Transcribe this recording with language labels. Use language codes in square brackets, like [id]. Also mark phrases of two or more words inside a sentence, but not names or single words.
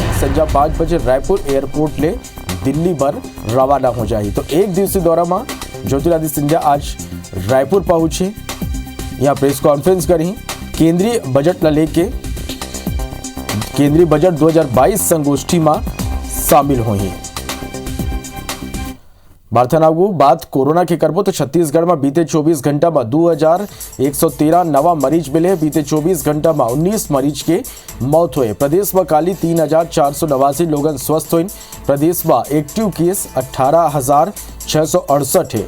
[hne] संध्या 5 बजे रायपुर एयरपोर्ट ले दिल्ली पर रवाना हो जाए। तो 1 दिवसीय दौरा में ज्योतिरादित्य सिंधिया आज रायपुर पहुंचे, यहाँ [en] press conference [hne] करी। केंद्रीय बजट लेके केंद्रीय बजट 2022 संगोष्ठी में शामिल हुई। बार्थनागु बात कोरोना के करबो तो छत्तीसगढ़ में बीते 24 घंटा में 2113 नवा मरीज मिले। बीते 24 घंटा में 19 मरीज के मौत हुए। प्रदेश में काली 3489 लोगन स्वस्थ हुए। प्रदेश में [en] active case [hne] 18,668 है।